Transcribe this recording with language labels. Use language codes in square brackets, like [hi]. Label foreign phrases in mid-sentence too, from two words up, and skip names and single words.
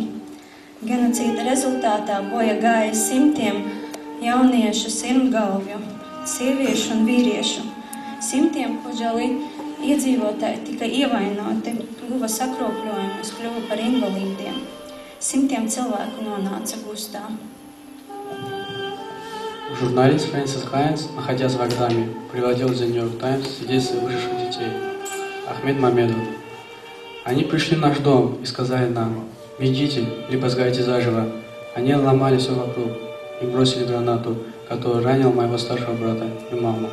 [lv] Genocīda rezultātā bojā gāja simtiem jauniešu sirmgalvju, sieviešu un vīriešu. Simtiem Hodžali iedzīvotāji tika ievainoti, kļuva sakropļojumus, kļuva par invalīdiem. Simtiem cilvēku nonāca gustā. [ru] Журналист Фрэнсис Хайнс, находясь в Агдаме, приводил в The New York Times свидетельство выживших детей. Ахмед Мамедов. Они пришли в наш дом и сказали нам: «Бегите, либо сгорите заживо». Они ломали все вокруг и бросили гранату, которая ранила моего старшего брата и маму.